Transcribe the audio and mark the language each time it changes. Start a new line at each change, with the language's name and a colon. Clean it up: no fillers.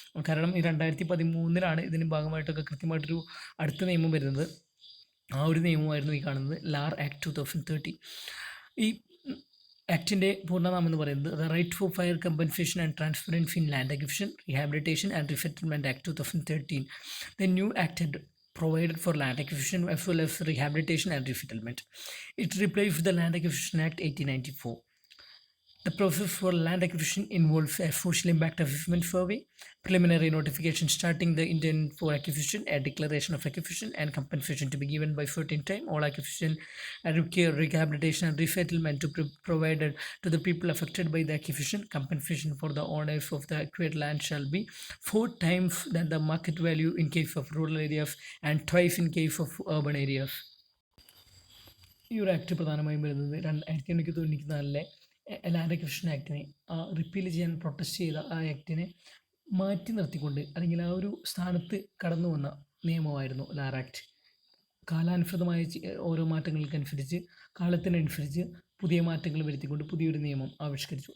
Malayalam: കാരണം ഈ 2013 ഇതിന് ഭാഗമായിട്ടൊക്കെ കൃത്യമായിട്ടൊരു അടുത്ത നിയമം വരുന്നത്. ആ ഒരു നിയമമായിരുന്നു ഈ കാണുന്നത്, ലാർ ആക്ട് 2013. ഈ ആക്ടിൻ്റെ പൂർണ്ണനാമം എന്ന് പറയുന്നത് the right four fire compensation and transparency in land acquisition rehabilitation and റിസെറ്റിൽമെൻറ്റ് act 2013.
English: The new act had provided for land acquisition as well as rehabilitation and resettlement. It replaced the Land Acquisition Act 1894. The process for land acquisition involves a social impact assessment survey, preliminary notification starting the intent for acquisition, a declaration of acquisition, and compensation to be given by certain time. All acquisition require rehabilitation and resettlement to provided to the people affected by the acquisition. Compensation for the owners of the acquired land shall be 4 times than the market value in case of rural areas and twice in case of urban areas.
Malayalam: ഈ ഒരു act പ്രധാനമായും വരുന്നത് 1994 land acquisition ആക്ടിനെ repeal ചെയ്യാൻ protest ചെയ്ത ആ ആക്ടിനെ മാറ്റി നിർത്തിക്കൊണ്ട് അല്ലെങ്കിൽ ആ ഒരു സ്ഥാനത്ത് കടന്നു വന്ന നിയമമായിരുന്നു ലാർ ആക്ട്. കാലാനുസൃതമായ ഓരോ മാറ്റങ്ങൾക്കനുസരിച്ച് കാലത്തിനനുസരിച്ച് പുതിയ മാറ്റങ്ങൾ വരുത്തിക്കൊണ്ട് പുതിയൊരു നിയമം ആവിഷ്കരിച്ചു.